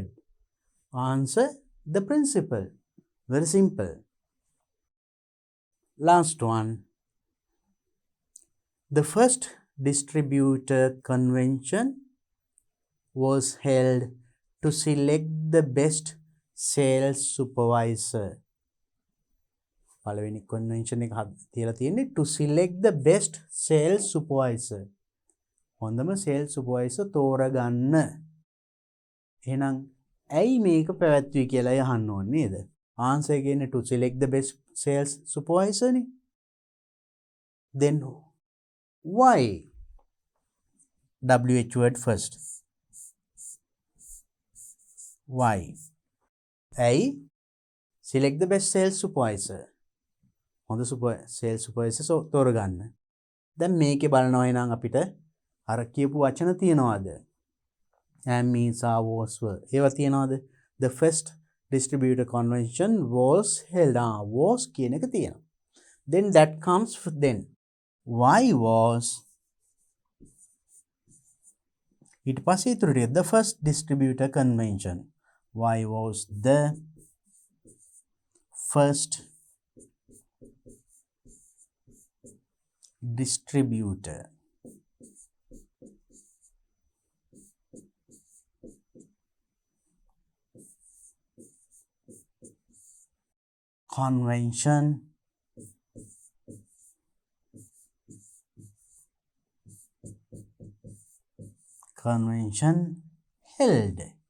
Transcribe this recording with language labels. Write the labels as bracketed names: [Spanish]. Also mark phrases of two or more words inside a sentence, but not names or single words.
[English] Answer, the principal. Very simple. Last one. The first distributor convention was held to select the best sales supervisor. පළවෙනි convention [Sinhala] එක තියලා තියෙන්නේ [English] to select the best sales supervisor. [Sinhala] හොඳම [English] sales supervisor [Sinhala] තෝරගන්න. එහෙනම් ඇයි මේක පැවැත්වුවේ කියලා අහන්න ඕනේ නේද? [English] Answer again to select the best sales supervisor නේ. Then why? WH word first. Why? [Sinhala] ඇයි? [English] Select the best sales supervisor. [Sinhala] හොඳ [English] sales supervisor [Sinhala] තෝරගන්න. දැන් මේකේ බලනවා නම් අපිට අර කියපු වචන තියනවාද? [English] am, is, are, was, were. [Sinhala] ඒවා තියනවාද? [English] The first distributor convention was held. [Sinhala] Was කියන එක තියෙනවා. [English] Then that comes then. Why was? [Sinhala] ඊට පස්සේ ඉතුරු ටික [English] the first distributor convention. Y was the first distributor convention held.